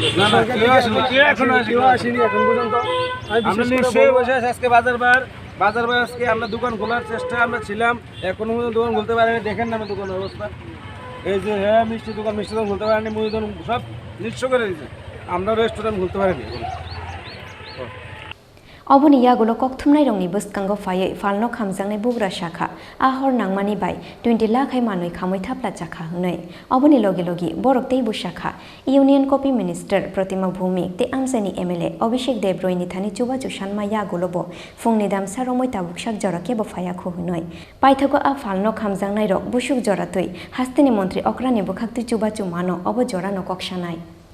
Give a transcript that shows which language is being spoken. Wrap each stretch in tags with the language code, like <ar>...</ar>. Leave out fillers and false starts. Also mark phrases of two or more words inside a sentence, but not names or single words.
<bn>আসেনি এখন পর্যন্ত আজকে বাজার আজকে আমরা দোকান খোলার চেষ্টা আমরা ছিলাম এখনো পর্যন্ত দোকান খুলতে পারিনি দেখেন না দোকানের অবস্থা এই যে মিষ্টি দোকান খুলতে পারেনি মুদি দোকান সব নিঃস্ব করে দিয়েছে আমরা রেস্টুরেন্ট খুলতে পারিনি</bn> <trp>Oboni yagulo kokthumnai rongni bwskango phaiye falno khamjangnai bugra shakha ahor nangmani bai 20 lakh hai manui khamoi thapla chakha hunai oboni logi borok tei bu shakha</trp> <en>union copy minister</en> <trp>Pratima Bhumik te amsani MLA Abhishek Dev Roy ni thani chuba chusanma yagulo bo fungni dam saromoi tabuk sak jora ke bo phaya khu hunai paithago a falno khamjangnai rok busuk jora tui hastini montri okrani bukhakti chuba chu mano obo jora no koksanai</trp>